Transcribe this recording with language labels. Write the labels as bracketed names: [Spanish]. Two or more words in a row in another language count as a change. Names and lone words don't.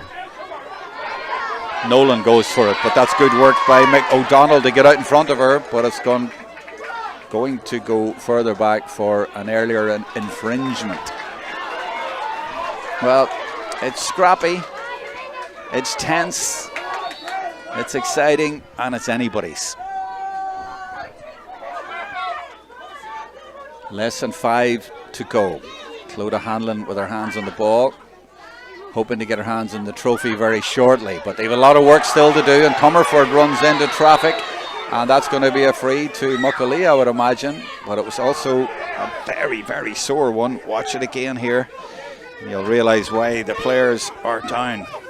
[English] Nolan goes for it, but that's good work by Mick O'Donnell to get out in front of her, but it's going to go further back for an earlier infringement. Well, it's scrappy, it's tense, it's exciting, and it's anybody's. Less than 5 to go. Clodagh Hanlon with her hands on the ball, hoping to get her hands on the trophy very shortly, but they have a lot of work still to do, and Comerford runs into traffic, and that's going to be a free to Muckalee, I would imagine. But it was also a very, very sore one. Watch it again here, and you'll realise why the players are down.